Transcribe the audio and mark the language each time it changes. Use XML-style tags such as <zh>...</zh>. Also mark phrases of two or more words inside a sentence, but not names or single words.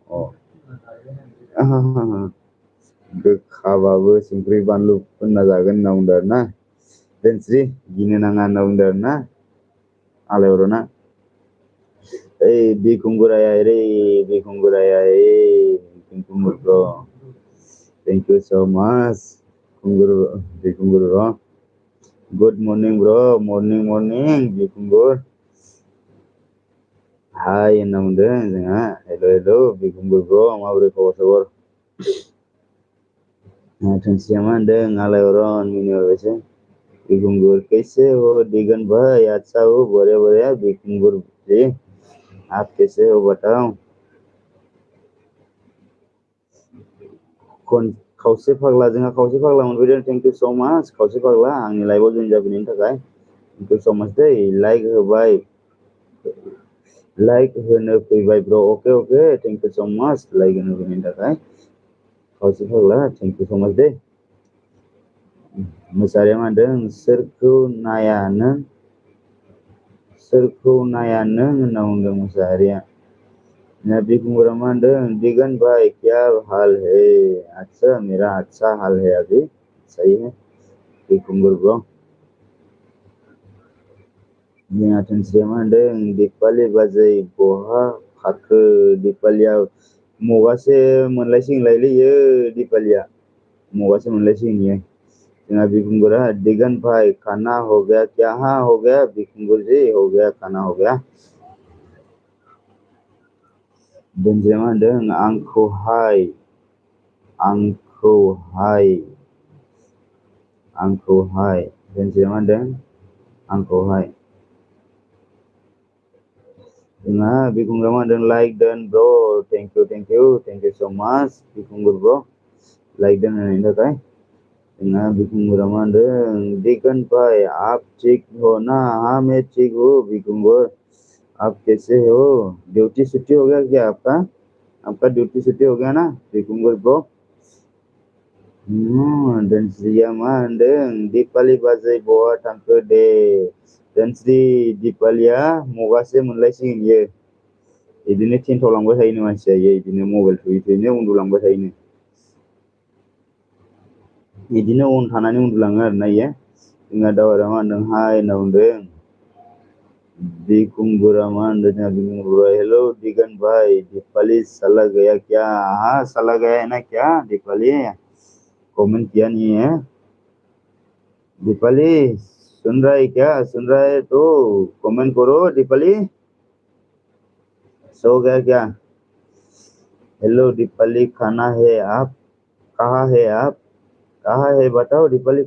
<brx>गोखाबाबो संख्रि बानलु फोनना जागोन होनना बुंदों आरो ना दोनस्रि गिनो नाङा होनना बुंदों आरो ना आलायरना बिखुंगुराया रे बिखुंगुराया बिखुंगुर ब्र</brx> <en>thank you so much</en> <brx>बिखुंगुर ब्र</brx> <en>good morning bro morning</en> <brx>बिखुंगुर हाय होनना बुंदों जोंहा हेल' बिखुंगुर ब्र माबोरै खबर सबर दोनस्रिया मा होनदों आलायरन मिनिहरबायसो बिखुंगुर</brx> <hi>कैसे हो दिगन भाई अच्छा हो बढ़िया बिखुंगुर जी आप कैसे हो बताओ</hi> <brx>खावसे फाग्ला जोंहा खावसे फाग्ला मोनफैदों</brx> <en>thank you so much</en> <brx>खावसे फाग्ला आंनि लाइभआव जइन जाफैनायनि थाखाय</brx> <en>thank you so much</en> <brx>दै लाइक होबाय लाइक होनो फैबाय ब्र अके</brx> <en>thank you so much</en> <brx>लाइक होनो फैनायनि थाखाय खावसे फाग्ला</brx> <en>thank you so much</en> <brx>दै मोसाहारिया मा होनदों सोरखौ नाया नों होनना बुंदों मोसाहारिया बिखुंगुरा मा होनदों</brx> <hi>दिगन भाई क्या हाल है अच्छा मेरा अच्छा हाल है अभी सही है</hi> <brx>बिखुंगुर ब्र जोंहा दोनस्रिया मा होनदों दिपालि बाजै बहा फाखो दिपालिया मगासे मोनलायसिगोनलायलै दिपालिया मगासे मोनलायसिगोन इयो जोंहा बिखुंगुरा</brx> <hi>दिगन भाई खाना हो गया क्या हाँ हो गया बिखुंगुर जी हो गया खाना हो गया</hi> <brx>दोनस्रिया मा होनदों आंखौहाय दोनस्रिया मा होनदों आंखौहाय जोंहा बिखुंगुरा मा होनदों लाइक दोन ब्र</brx> <en>thank you so much</en> <brx>बिखुंगुर ब्र लाइक दोन होनायनि थाखाय जोंहा बिखुंगुरा मा होनदों</brx> <hi>दिगन भाई आप ठीक हो ना हाँ मैं ठीक हूँ बिखुंगुर आप कैसे हो ड्यूटी छुट्टी हो गया क्या आपका ड्यूटी छुट्टी हो गया ना बिखुंगुर ब्रो</hi> <brx>दोनस्रिया मा होनदों दिपालि बाजै बहा थांखो दे दोनस्रि दिपालिया मगासे मोनलायसिगोन इयो बिदिनो टेन्थाव लांबाय थायोनो मानसिया इयो बिदिनो मबाइल थुयै उन्दुलांबाय थायोनो बिदिनो अन थानानै उन्दुलाङो आरोना इयो जोंहा दावहारा मा होनदों हाय होनना बुंदों बिखुंगुरा मा होनदों जोंहा बिखुंगुरा</brx> <hi>हेलो दिगन भाई दीपाली साला गया क्या हाँ साला गया है ना क्या दीपाली कमेंट किया नहीं है दीपाली सुन रहा है क्या सुन रहा है तो कमेंट करो दीपाली सो गया क्या हेलो दीपाली खाना है आप कहाँ है आप कहाँ है बताओ दीपाली</hi>